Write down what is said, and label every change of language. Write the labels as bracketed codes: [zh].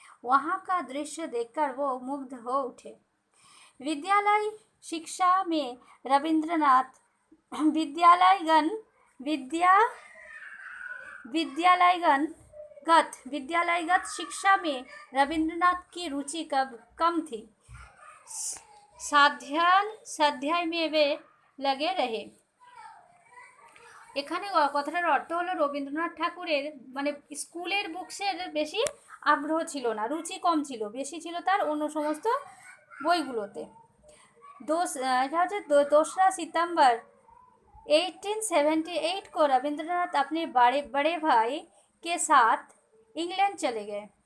[hi] वहाँ का दृश्य देखकर वो मुग्ध हो उठे। विद्यालय शिक्षा में रविंद्रनाथ विद्यालयगत शिक्षा में रविंद्रनाथ की रुचि कम थी। स्वाध्याय में वे लगे रहे। [bn] এখানে কথাটার অর্থ হলো রবীন্দ্রনাথ ঠাকুরের মানে স্কুলের বুকসের বেশি আগ্রহ ছিল না, রুচি কম ছিল, বেশি ছিল তার অন্য সমস্ত বইগুলোতে। এটা হচ্ছে [hi] 2 सितंबर 1878 को रविंद्रनाथ अपने बड़े भाई के साथ इंग्लैंड चले गए।